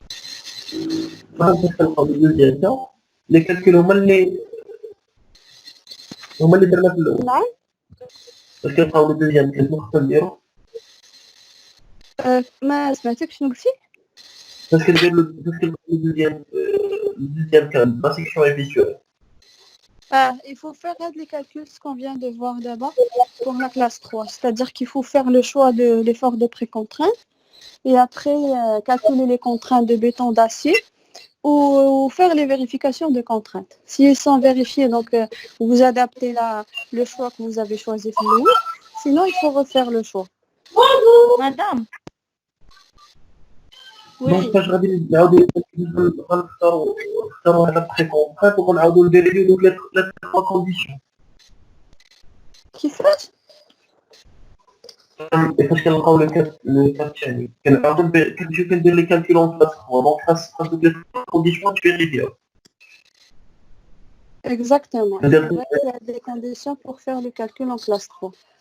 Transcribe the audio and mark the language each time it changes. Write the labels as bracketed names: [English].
[French] deuxième cas, les calculs [Arabic] هما اللي درنا في الاول. نعم. باش كنلقاو الدوزيام كنت خصنا نديرو. ما سمعتك شنو قلتي؟ باش كندير الدوزيام كان لا سيكسيون اي فيسيوري. [French] Il faut faire les calculs, ce qu'on vient de voir d'abord, pour la classe 3. C'est-à-dire qu'il faut faire le choix de l'effort de précontrainte et après calculer les contraintes de béton d'acier ou faire les vérifications de contraintes. Si elles sont vérifiées, donc vous adaptez le choix que vous avez choisi pour nous. Sinon, il faut refaire le choix. Madame. [Arabic] دونك فاش غادي نعاودو غنختارو هاد البريكونترات وغنعاودو نديريو دوك لي تخوا كونديسيون. كيفاش؟ فاش كنلقاو لو كات الثاني كنعاودو كنمشيو كندير لي كالكول اون كلاس 3 دونك خاص دوك لي كونديسيون تفيريفيو. [French] Exactement. Il y a des conditions pour faire le calcul en classe 3.